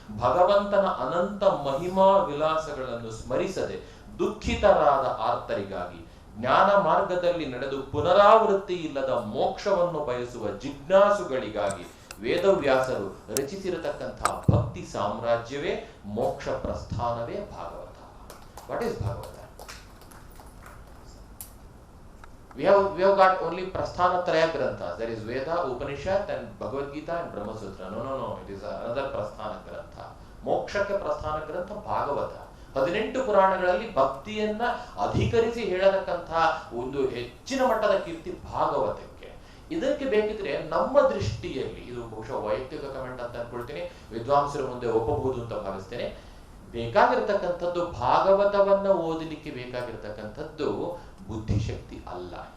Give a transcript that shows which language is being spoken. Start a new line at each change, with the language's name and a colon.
Kannada: ಭಗವಂತನ ಅನಂತ ಮಹಿಮಾ ವಿಲಾಸಗಳನ್ನು ಸ್ಮರಿಸದೆ ದುಃಖಿತರಾದ ಆರ್ತರಿಗಾಗಿ, ಜ್ಞಾನ ಮಾರ್ಗದಲ್ಲಿ ನಡೆದು ಪುನರಾವೃತ್ತಿ ಇಲ್ಲದ ಮೋಕ್ಷವನ್ನು ಬಯಸುವ ಜಿಜ್ಞಾಸುಗಳಿಗಾಗಿ, ವೇದವ್ಯಾಸರು ರಚಿಸಿರತಕ್ಕಂತಹ ಭಕ್ತಿ ಸಾಮ್ರಾಜ್ಯವೇ ಮೋಕ್ಷ ಪ್ರಸ್ಥಾನವೇ Bhagavata.
English: What is Bhagavata? We have got only Prasthanatraya Granthas. There is Veda, Upanishad and Bhagavad Gita and Brahma Sutra. No. It is another Prasthana Grantha.
Kannada: ಮೋಕ್ಷಕ್ಕೆ ಪ್ರಸ್ಥಾನ ಗ್ರಂಥ ಭಾಗವತ. 18 ಪುರಾಣಗಳಲ್ಲಿ ಭಕ್ತಿಯನ್ನ ಅಧಿಕರಿಸಿ ಹೇಳತಕ್ಕಂತಹ ಒಂದು ಹೆಚ್ಚಿನ ಮಟ್ಟದ ಕೀರ್ತಿ ಭಾಗವತಕ್ಕೆ. ಇದಕ್ಕೆ ಬೇಕಿದ್ರೆ ನಮ್ಮ ದೃಷ್ಟಿಯಲ್ಲಿ, ಇದು ಬಹುಶಃ ವೈಯಕ್ತಿಕ ಕಮೆಂಟ್ ಅಂತ ಅನ್ಕೊಳ್ತೀನಿ, ವಿದ್ವಾಂಸರ ಮುಂದೆ ಒಪ್ಪಬಹುದು ಅಂತ ಭಾವಿಸ್ತೇನೆ, ಬೇಕಾಗಿರ್ತಕ್ಕಂಥದ್ದು ಭಾಗವತವನ್ನ ಓದಲಿಕ್ಕೆ ಬೇಕಾಗಿರ್ತಕ್ಕಂಥದ್ದು ಬುದ್ಧಿಶಕ್ತಿ ಅಲ್ಲ.